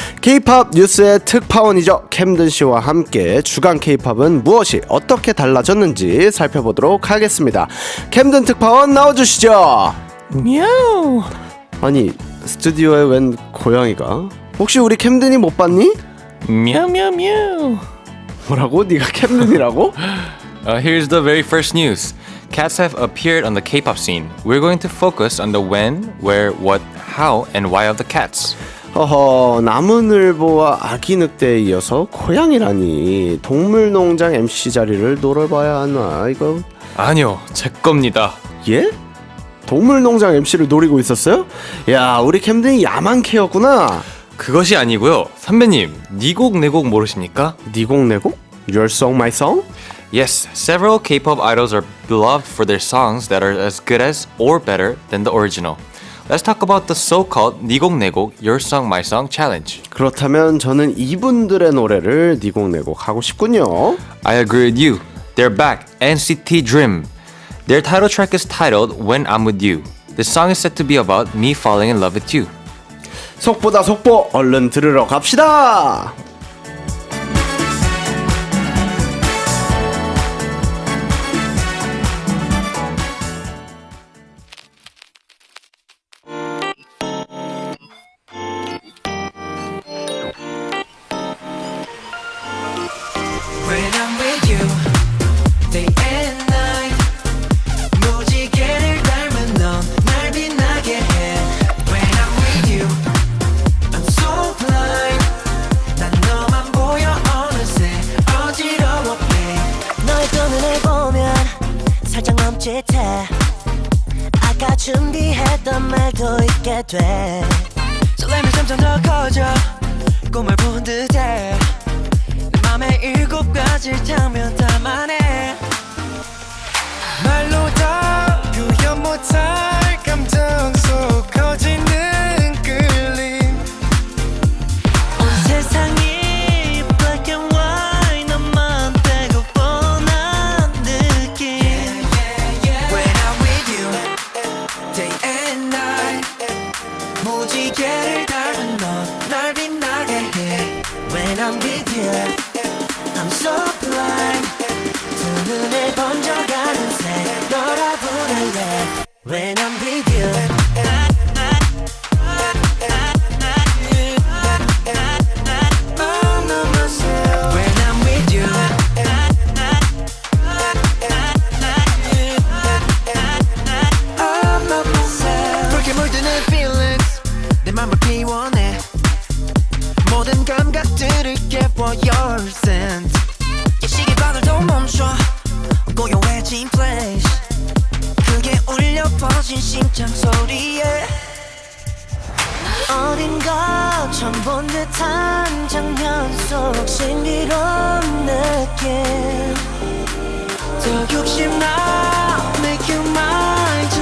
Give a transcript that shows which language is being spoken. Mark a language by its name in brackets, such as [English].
[Korean] K-POP 뉴스의 특파원이죠. 캠든 씨와 함께 주간 K-POP은 무엇이 어떻게 달라졌는지 살펴보도록 하겠습니다. 캠든 특파원 나와주시죠. мяу. 아니 스튜디오에 웬 고양이가? 혹시 우리 캠든이 못 봤니? мяу. 뭐라고? 네가 캠든이라고? [English] Here's the very first news. Cats have appeared on the K-pop scene. We're going to focus on the when, where, what, how, and why of the cats. [Korean] 허허, 나무늘보와 아기 늑대에 이어서 고양이라니. 동물농장 MC 자리를 노려봐야 하나 이거? 아니요, 제 겁니다. 예? 동물농장 MC를 노리고 있었어요? 야, 우리 캠든이 야만캐였구나. 그것이 아니고요. 선배님, 네 곡 내 곡 모르십니까? 네 곡 내 곡? [English] Your song, my song? Yes, several K-pop idols are beloved for their songs that are as good as or better than the original. Let's talk about the so-called 네 곡 내 곡, Your Song, My Song challenge. [Korean] 그렇다면 저는 이분들의 노래를 네 곡 내 곡 하고 싶군요. [English] I agree with you. They're back, NCT Dream. Their title track is titled When I'm With You. This song is said to be about me falling in love with you. [Korean] 속보다 속보, 얼른 들으러 갑시다. [English] When I'm with you, day and night [Korean] 무지개를 닮은 넌 날 빛나게 해. [English] When I'm with you, I'm so blind. [Korean] 난 너만 보여 어느새 어지러워해. 너의 두 눈을 보면 살짝 멈칫해. 아까 준비했던 말도 잊게 돼. 설렘이 점점 더 커져 꿈을 본 듯해. 내 맘에 7가지 장면 담아내. 말로 다 표현 못할 감정 속 커지는 끌림. 온 세상이 [English] black and white. [Korean] 너만 빼고 뻔한 느낌. [English] When I'm with you, day and night [Korean] 무지개를 닮은 넌 날 빛나게 해. [English] When I'm with you, I'm so blind. [Korean] 두 눈에 번져가는 새 너라 부를래. [English] When I'm with you, I'm not myself. When I'm with you, I'm not myself. [Korean] 그렇게 물드는 feelings 내 맘을 피워내. 모든 감각들을 깨워 [English] your scent. [Korean] 이 시계바늘도 멈춰 고요해진 place. 크게 울려 퍼진 심장 소리에. 어딘가 처음 본 듯한 장면 속 신비로운 느낌. 더 욕심나 [English] make you mine.